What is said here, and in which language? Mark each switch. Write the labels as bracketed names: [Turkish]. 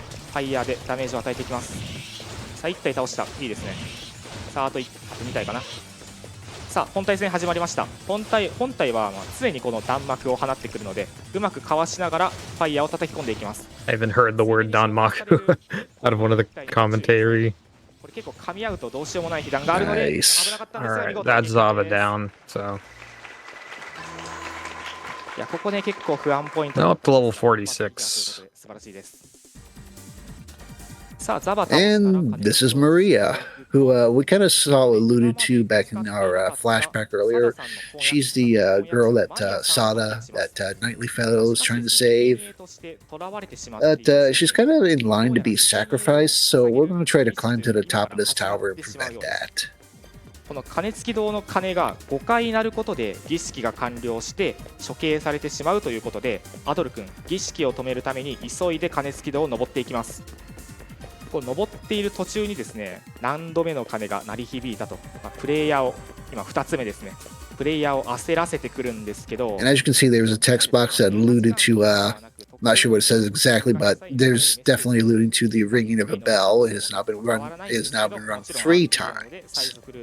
[Japanese] ファイヤーでダメージを与えていきます。さあ1体倒した。いいですね。さああと2体かな。さあ本体戦始まりました。本体は常にこの弾幕を放ってくるので、うまくかわしながらファイヤーを叩き込んでいきます。 [English] I even heard the word Danmaku out of one of the commentary. [Japanese] これ結構噛み合うとどうしようもない被弾があるので、危なかったんですが見 [English] Alright, [Japanese] 事 [English] that's [Japanese] に [English] Zava down, so. [Japanese] いやここね結構不安ポイント。 [English] Now up to level 46. [Japanese] 素晴らしいです。 [English] And this is Maria, who we kind of saw alluded to back in our flashback earlier. She's the girl that Sada, that Knightly Fellow, is trying to save. But she's kind of in line to be sacrificed, so we're going to try to climb to the top of this tower and prevent that. [Japanese] この鐘付き堂の鐘が5回鳴ることで儀式が完了して処刑されてしまうということで、アドル君儀式を止めるために急いで鐘付き堂を登っていきます。こう登っている途中にですね、何度目の鐘が鳴り響いたと、プレイヤーを今2つ目ですね、プレイヤーを焦らせてくるんですけど、 [English] And as you can see, there's a text box that alluded to, not sure what it says exactly, but there's definitely alluding to the ringing of a bell. It has now been run 3 times.